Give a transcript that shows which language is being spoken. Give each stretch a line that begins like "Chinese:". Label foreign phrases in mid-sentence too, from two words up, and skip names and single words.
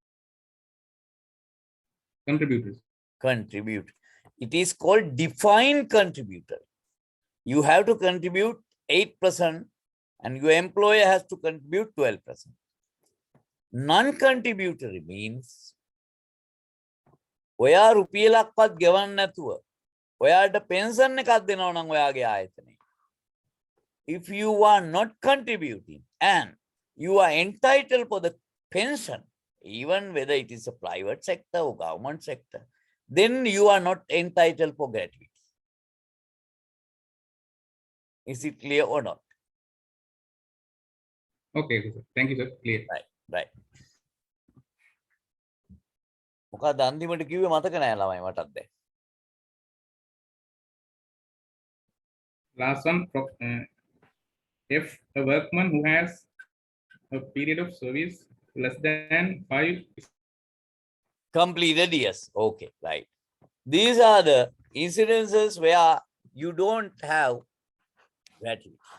English: Contributors. Contribute. It is called defined contributor. You have to contribute 8% and your employer has to contribute 12%. Non-contributory means
Sinhala: ඔයා රුපියලක්වත් ගෙවන්න නැතුව ඔයාට පෙන්ෂන් එකක් දෙනවා නම් ඔයාගේ ආයතනයේ.
English: If you are not contributing and you are entitled for the pension, even whether it is a private sector or government sector, then you are not entitled for gratuity. Is it clear or not? Okay, sir. Thank you, sir. Clear. Right.
Sinhala: මොකක්ද අන්තිමට කිව්වේ මතක නෑ ළමයි මටත් දැන්.
English: Last one. If a workman who has a period of service less than 5 Completed, yes. Okay, right. These are the incidences where you don't have gratuity.